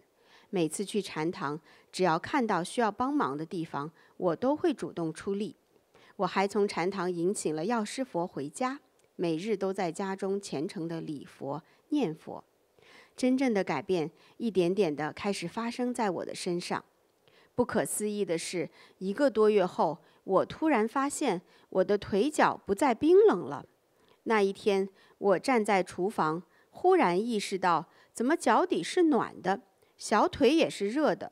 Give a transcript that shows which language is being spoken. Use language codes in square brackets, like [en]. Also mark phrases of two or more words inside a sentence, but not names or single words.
[zh] 每次去禪堂，只要看到需要幫忙的地方，我都會主動出力。我還從禪堂迎請了藥師佛回家，每日都在家中虔誠的禮佛念佛。真正的改變一點點的開始發生在我的身上。不可思議的是，1個多月後，我突然發現我的腿腳不再冰冷了。那一天，我站在廚房，忽然意識到，怎麼腳底是暖的，小腿也是熱的。